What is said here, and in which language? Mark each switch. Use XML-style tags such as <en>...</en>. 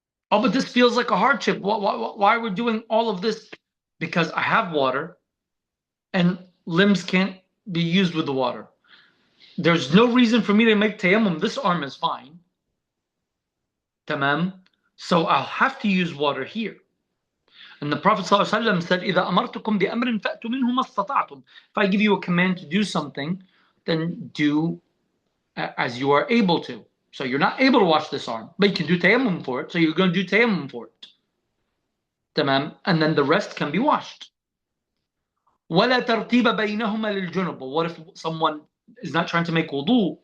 <en>Oh, but this feels like a hardship. Why are we doing all of this? Because I have water and limbs can't be used with the water. There's no reason for me to make tayammum. This arm is fine. Tamam. So I'll have to use water here. And the Prophet ﷺ said,</en> <ar>إِذَا أَمَرْتُكُمْ بِأَمْرٍ فَأْتُوا مِنْهُ مَا اسْتَطَعْتُمْ.</ar> <en>If I give you a command to do something, then do as you are able to. So you're not able to wash this arm, but you can do tayammum for it. So you're going to do tayammum for it. Tamam. And then the rest can be washed.</en> <ar>وَلَا تَرْتِيبَ بَيْنَهُمَا لِلْجُنُبِ.</ar> <en>But what if someone is not trying to make wudu?</en>